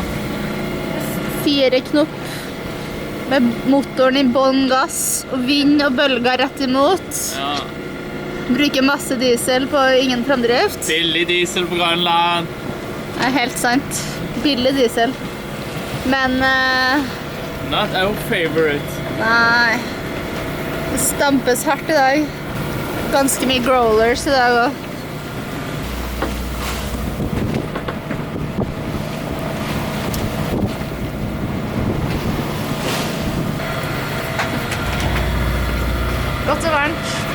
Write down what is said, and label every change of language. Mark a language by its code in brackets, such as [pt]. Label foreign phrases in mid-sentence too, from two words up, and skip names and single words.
[no] 4 knop med motoren i bånn gass og vind og bølger rett imot. Ja. Bruker masse diesel på ingen framdrift. Billig diesel på Grønland. Det er helt sant. Billig diesel. Men [en] Not our favorite. [no] nei. Det stampes hardt i dag. Ganske mye growlers i dag også. Godt og varmt.